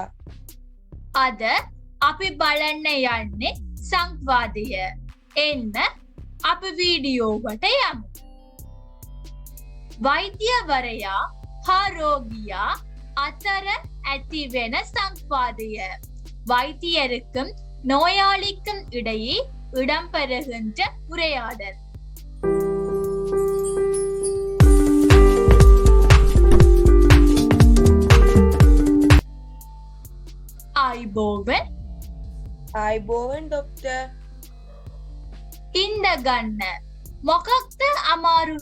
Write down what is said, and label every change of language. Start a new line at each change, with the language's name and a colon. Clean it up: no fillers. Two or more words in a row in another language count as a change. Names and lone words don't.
Sinhala: අද අපි බලන්න යන්නේ සංවාදය. එන්න අපි වීඩියෝවට යමු. වෛද්‍යවරයා හා රෝගියා අතර ඇතිවෙන සංවාදය.
Tamil: வைத்தியருக்கும் நோயாளிக்கும் இடையே இடம்பெறுகின்ற உரையாடல்.
Sinhala: ආයිබෝවන් ડોක්ටර්. ඉන්න ගන්න. මොකක්ද අමාරුව?